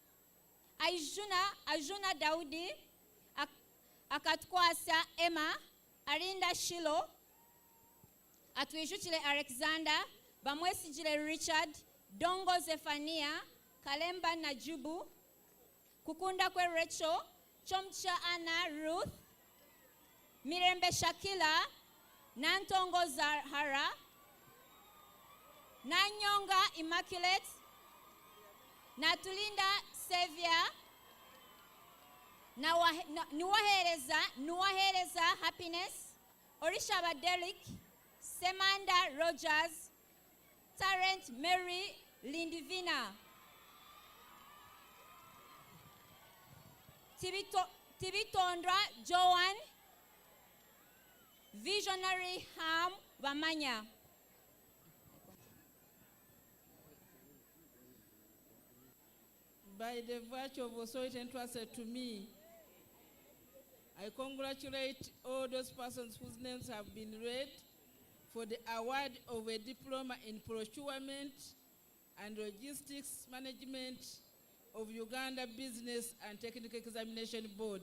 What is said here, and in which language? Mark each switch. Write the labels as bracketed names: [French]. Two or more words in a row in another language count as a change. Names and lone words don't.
[English] Ajuna Daudi, Akatkwasa Emma, Arinda Shilo, Atwijuchile Alexander, Bamwesijile Richard, Dongo Zephania, Kalemba Najubu, Kukunda Kwe Rachel, Chomcha Anna Ruth, Mirembe Shakila, Nantongo Zahara, Nanyonga Immaculate, Natulinda Xavier, Nuwahereza Happiness, Orishaba Derek, Semanda Rogers, Tarrant Mary Lindivina, Tibitondra Joan, Visionary Ham Vamanya. By the virtue of authority entrusted to me, I congratulate all those persons whose names have been read for the award of a diploma in procurement and logistics management of Uganda Business and Technical Examination Board.